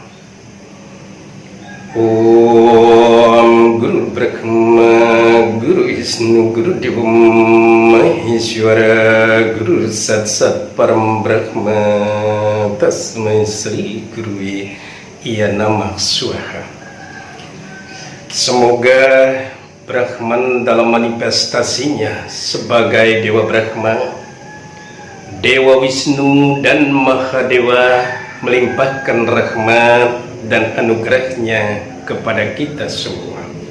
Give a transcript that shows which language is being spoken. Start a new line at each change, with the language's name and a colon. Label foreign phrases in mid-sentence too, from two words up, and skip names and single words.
Sanskrit: Om Guru Brahma, Guru Wisnu, Guru Dewa Maheshwara, Guru Sat Sat Param Brahma, Tasmai Sri Gurui Namah Swaha.
Indonesian: Semoga Brahman dalam manifestasinya sebagai Dewa Brahma, Dewa Wisnu dan Mahadewa melimpahkan rahmat dan anugerahnya kepada kita semua.